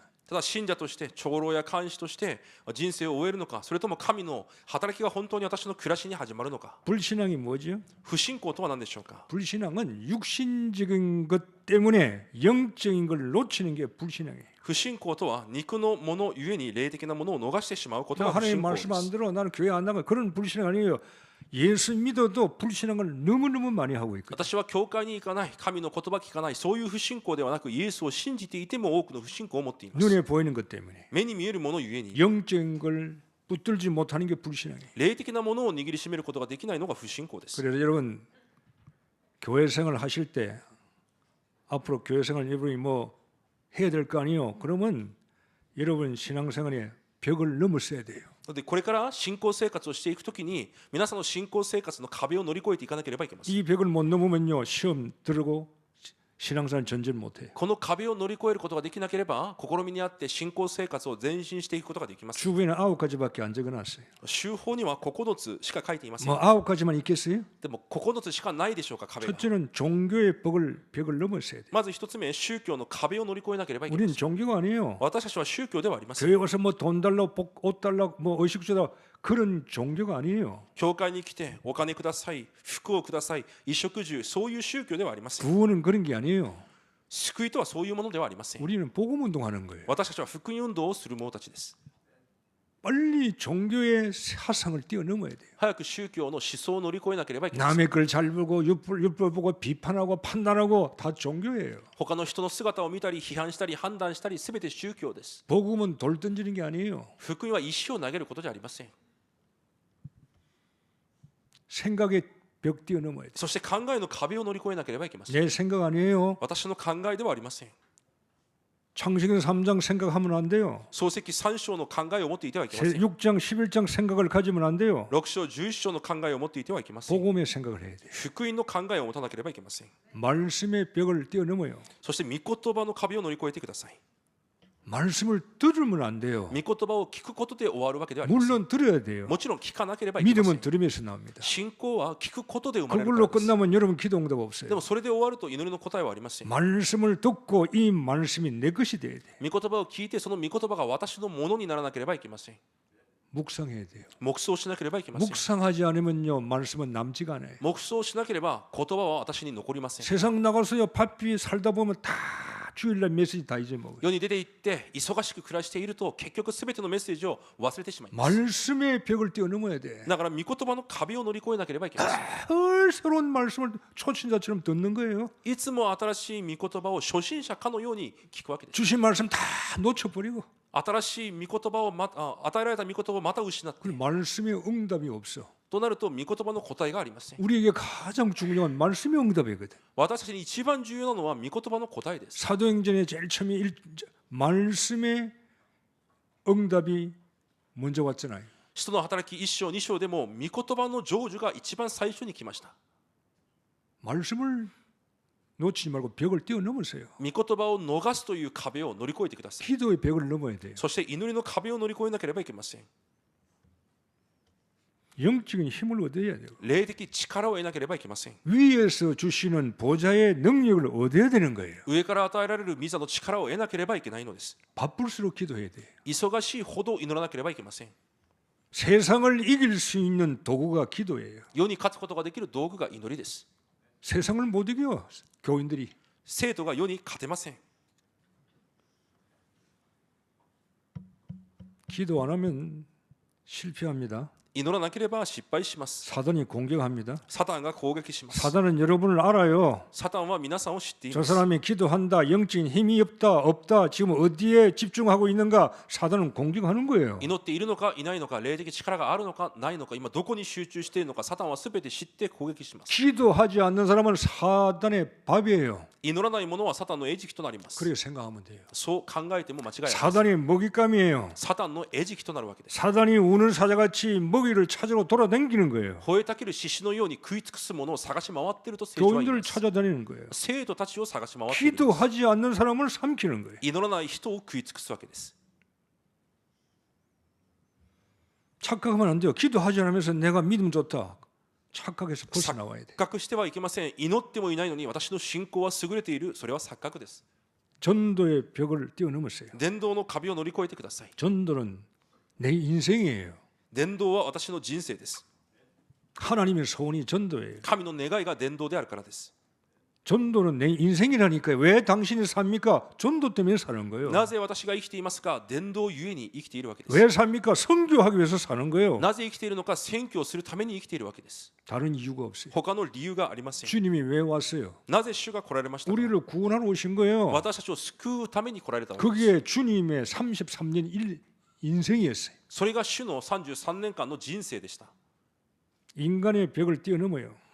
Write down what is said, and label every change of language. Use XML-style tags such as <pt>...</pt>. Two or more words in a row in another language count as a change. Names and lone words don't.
<ja>ただ信者として長老や監視として人生を終えるのか、それとも神の働きが本当に私の暮らしに始まるのか。</ja> <ko>불신앙이 뭐죠?</ko> <ja>不信仰とは何でしょうか。</ja> <ko>불신앙은 육신적인 것 때문에 영적인 걸 놓치는 게 불신앙이에요.</ko> <ja>不信仰とは肉のものゆえに霊的なものを逃してしまうことが</ja> <ko>나</ko> <ja>不信</ja> <ko>하나님</ko> <ja>仰で</ja> <ko>말씀 안</ko> <ja>す。</ja> <ko>들어 나는 교회 안 나가 그런 불신앙 아니에요. 예수 믿어도 불신앙을 너무너무 많이 하고 있거든요.</ko> <ja>私は教会に行かない、神の言葉聞かない、そういう不信仰ではなく、イエスを信じていても多くの不信仰を持っています。</ja> <ko>눈에 보이는 것 때문에</ko> <ja>目に見えるものゆえに</ja> <ko>영적인 걸 붙들지 못하는 게 불신앙이에요.</ko> <ja>霊的なものを握りしめることができないのが不信仰です。</ja> <ko>그래서 여러분 교회 생활 하실 때 앞으로 교회 생활 여러분이 뭐 해야 될 거 아니에요. 그러면 여러분 신앙생활에 벽을 넘었어야 돼요.</ko> <ja>でこれから信仰生活をしていくときに皆さんの信仰生活の壁を乗り越えていかなければいけません。</ja> <ko>이 벽을 못 넘으면요 시험 들고 신앙생활 전진 못해요.</ko> <ja>この壁を乗り越えることができなければ試みにあって信仰生活を前進していくことができます。</ja> <ko>주변에 9가지밖에 안 적어놨어요.</ko> <ja>週報には9つしか書いていません。</ja> <ko>뭐 9가지만 있겠어요?</ko> <ja>でも9つしかないでしょうか、壁が。</ja> <ko>첫째는 종교의 벽을 넘었어야 돼요.</ko> <ja>まず一つ目、宗教の壁を乗り越えなければいけま</ja> <ko>우리는</ko> <ja>せん。</ja> <ko>종교가 아니에요.</ko> <ja>私たちは宗教ではありません。</ja> <ko>교회 와서 뭐 돈 달라고 옷 달라고 뭐 의식 주다 그런 종교가 아니에요.</ko> <ja>教会に来てお金ください、服をください、衣食住、そういう宗教ではありません。</ja> <ko>구원은 그런 게 아니에요.</ko> <ja>救いとはそういうものではありません。</ja> <ko>우리는 복음 운동하는 거예요.</ko> <ja>私たちは福音運動をする者たちです。</ja> <ko>빨리 종교의 사상을 뛰어넘어야 돼요.</ko> <ja>早く宗教の思想を乗り越えなければいけません。</ja> <ko>남의 걸 잘 보고 율법 보고 비판하고 판단하고 다 종교예요.</ko> <ja>他の人の姿を見たり批判したり判断したりすべて宗教です。</ja> <ko>복음은 돌 던지는 게 아니에요.</ko> <ja>福音は石を投げることじゃありません。</ja> <ko>생각의 벽 뛰어넘어야 돼요.</ko> <ja>そして考えの壁を乗り越えなければいけません。</ja> <ko>내 생각 아니에요.</ko> <ja>私の考えではありません。</ja> <ko>창세기 3장 생각하면 안 돼요.</ko> <ja>創世記3章の考えを持っていてはいけません。</ja> <ko>6장 11장 생각을 가지면 안 돼요.</ko> <ja>6 章11章の考えを持っていてはいけません。</ja> <ko>복음의 생각을 해야 돼요.</ko> <ja>福音の考えを持たなければいけません。</ja> <ko>말씀의 벽을 뛰어넘어요.</ko> <ja>そして御言葉の壁を乗り越えてください。</ja> <ko>말씀을 들으면 안 돼요.</ko> <ja>御言葉を聞くことで終わるわけではありません。</ja> <ko>물론 들어야 돼요.</ko> <ja>もちろん聞かなければいけませ</ja> <ko>믿음은</ko> <ja>ん。</ja> <ko>들으면서 나옵니다.</ko> <ja>信仰は聞くことで生まれるか</ja> <ko>그걸로</ko> <ja>らです。</ja> <ko>끝나면 여러분 기도 응답</ko> <ja>で</ja> <ko>없어요.</ko> <ja>もそれで終わると祈りの答えはありません。</ja> <ko>말씀을 듣고 이 말씀이 내 것이 돼야 돼.</ko> <ja>御言葉を聞いてその御言葉が私のものにならなければいけません。</ja> <ko>묵상해야 돼요.</ko> <ja>黙想しなければいけません。</ja> <ko>묵상하지 않으면요 말씀은 남지가 않아요.</ko> <ja>黙想しなければ言葉は私に残りません。</ja> <ko>세상 나가서요 바삐 살다 보면 다 주일날 메시지 다 잊어먹어요.</ko> <ja>世に出て行って忙しく暮らしていると結局すべてのメッセージを忘れてしまいます。</ja> <ko>말씀의 벽을 뛰어넘어야 돼.</ko> <ja>だから御言葉の壁を乗り越えなければいけません。</ja> <ko>늘 새로운 말씀을 초신자처럼 듣는 거예요.</ko> <ja>いつも新しい御言葉を初心者かのように聞くわけです。</ja> <ko>주신 말씀 다 놓쳐버리고</ko> <ja>新しい御言葉を与えられた御言葉をまた失って</ja> <ko>그 말씀의 응답이 없어.</ko> <ja>となると御言葉の答えがありません。</ja> <ko>우리에게 가장 중요한 말씀의 응답이거든.</ko> <ja>私たちに一番重要なのは御言葉の答えです。</ja> <ko>사도행전의 제일 처음에 말씀의 응답이 먼저 왔잖아요.</ko> <ja>使徒の働き1章2章でも御言葉の成就が一番最初に来ました。</ja> <ko>말씀을 놓치지 말고 벽을 뛰어넘으세요.</ko> <ja>御言葉を逃すという壁を乗り越えてください。</ja> <ko>기도의 벽을 넘어야 돼요.</ko> <ja>そして祈りの壁を乗り越えなければいけません。</ja> <ko>영적인 힘을 얻어야 돼요.</ko> <ja>霊的力を得なければいけません。</ja> <ko>위에서 주시는 보좌의 능력을 얻어야 되는 거예요.</ko> <ja>上から与えられる御座の力を得なければいけないのです。</ja> <ko>바쁠수록 기도해야 돼요.</ko> <ja>忙しいほど祈らなければいけません。</ja> <ko>세상을 이길 수 있는 도구가 기도예요.</ko> <ja>世に勝つことができる道具が祈りです。</ja> <ko>세상을 못 이겨 교인들이.</ko> <ja>生徒が世に勝てません。</ja> <ko>기도 안 하면 실패합니다.</ko> <ja>祈らなければ失敗します。</ja> <ko>사단이 공격합니다.</ko> <ja>サタンが攻撃します。</ja> <ko>사단은 여러분을 알아요.</ko> <ja>サタンは皆さんを知ってい</ja> <ko>저</ko> <ja>ます。</ja> <ko>사람이 기도한다, 영적인 힘이 없다, 지금 어디에 집중하고 있는가? 사단은 공격하는 거예요.</ko> <ja>祈っているのかいないのか、霊的力があるのかないのか、今どこに集中しているのか、サタンはすべて知って攻撃します。</ja> <ko>기도하지 않는 사람은 사단의 밥이에요.</ko> <ja>祈らない者はサタンの餌食となります。</ja> <ko>그렇게 생각하면 돼요.</ko> <ja>そう考えても間違いないです。</ja> <ko>사단이 먹잇감이에요.</ko> <ja>サタンの餌食となるわけです。</ja> <ko>사단이 우는 사자같이 먹이를 찾으러 돌아다니는 거예요.</ko> <ja>吠えたける獅子のように食い尽くすものを探し回っていると聖書は言い</ja> <ko>교인들을</ko> <ja>ます。</ja> <ko>찾아다니는 거예요.</ko> <ja>生徒たちを探し回っている。</ja> <ko>기도하지 않는 사람을 삼키는 거예요.</ko> <ja>祈らない人を食い尽くすわけです。</ja> <ko>착각하면 안 돼요. 기도하지 않으면서 내가 믿음 좋다. 착각해서 벗어나와야 돼.</ko> <ja>錯覚してはいけません。祈ってもいないのに私の信仰は優れている。それは錯覚です。</ja> <ko>전도의 벽을 뛰어넘었어요.</ko> <ja>伝道の壁を乗り越えてください。</ja> <ko>전도는 내 인생이에요.</ko> <ja>伝道は私の人生です。</ja> <ko>하나님의 소원이 전도예요.</ko> <ja>神の願いが伝道であるからです。</ja> <ko>전도는 내 인생이라니까요. 왜 당신이 삽니까? 전도 때문에 사는 거예요.</ko> <ja>なぜ私が生きていますか？伝道ゆえに生きているわけです。</ja> <ko>왜 삽니까? 선교하기 위해서 사는 거예요.</ko> <ja>なぜ生きているのか？宣教をするために生きているわけです。</ja> <ko>다른 이유가 없어요.</ko> <ja>他の理由がありません。</ja> <ko>주님이 왜 왔어요?</ko> <ja>なぜ主が来られましたか？</ja> <ko>우리를 구원하러 오신 거예요.</ko> <ja>私たちを救うために来られたわけです。</ja> <ko>그게 주님의 33년 인생이었어요.</ko> <ja>それが主の33年間の人生でした。</ja> <ko>인간의 벽을 뛰어넘어요.</ko>